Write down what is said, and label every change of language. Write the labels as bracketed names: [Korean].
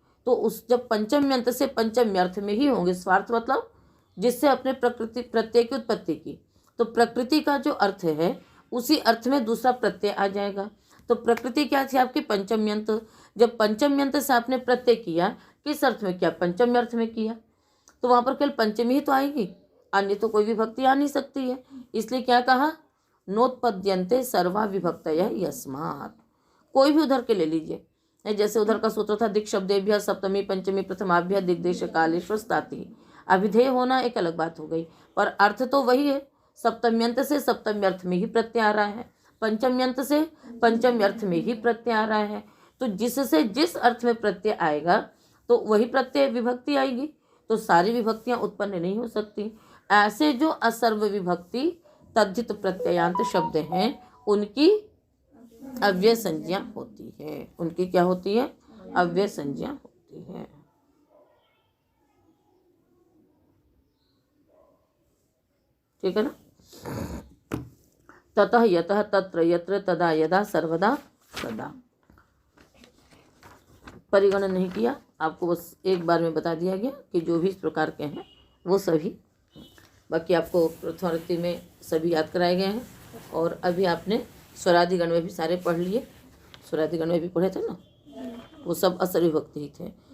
[Hindi] तो उस जब पंचम्यंत से पंचम्यर्थ में ही होंगे, स्वार्थ मतलब जिससे अपने प्रकृति प्रत्यय की उत्पत्ति की, तो प्रकृति का जो अर्थ है उसी अर्थ में दूसरा प्रत्यय आ जाएगा। तो प्रकृति क्या थी आपकी? पंचम्यंत। जब पंचम्यंत से आपने प्रत्यय किया, किस अर्थ में किया? पंचम्य अर्थ में किया, तो वहाँ पर केवल पंचमी ही तो आएगी, अन्य तो कोई विभक्ति आ नहीं सकती है। इसलिए क्या कहा? [Sanskrit] नोत्पद्यन्ते सर्वा विभक्तयः यस्मात्। [Hindi] कोई भी उधर के ले लीजिए, जैसे उधर का सूत्र था [Sanskrit] दिक् शब्देभ्यः सप्तमी पंचमी प्रथमाभ्यः दिग्देश कालेश्वर स्ताति। [Hindi] अभिधेय होना एक अलग बात हो गई, पर अर्थ तो वही है। सप्तम्यंत से सप्तम्य अर्थ में ही प्रत्यय आ रहा है, पंचम्यंत से पंचम्य अर्थ में ही प्रत्यय आ रहा है। तो जिससे जिस अर्थ में प्रत्यय आएगा तो वही प्रत्यय विभक्ति आएगी, तो सारी विभक्तियां उत्पन्न नहीं हो सकती। ऐसे जो असर्व विभक्ति तद्धित प्रत्ययांत शब्द हैं उनकी अव्यय संज्ञा होती है। उनकी क्या होती है? अव्यय संज्ञा होती है। ठीक है ना? [Sanskrit] ततः यतः तत्र यत्र तदा यदा सर्वदा सदा। [Hindi] परिगणन नहीं किया, आपको बस एक बार में बता दिया गया कि जो भी इस प्रकार के हैं वो सभी, बाकी आपको प्रथमावृत्ति में सभी याद कराए गए हैं। और अभी आपने स्वरादिगण में भी सारे पढ़ लिए, स्वरादिगण में भी पढ़े थे ना, वो सब असर विभक्ति ही थे।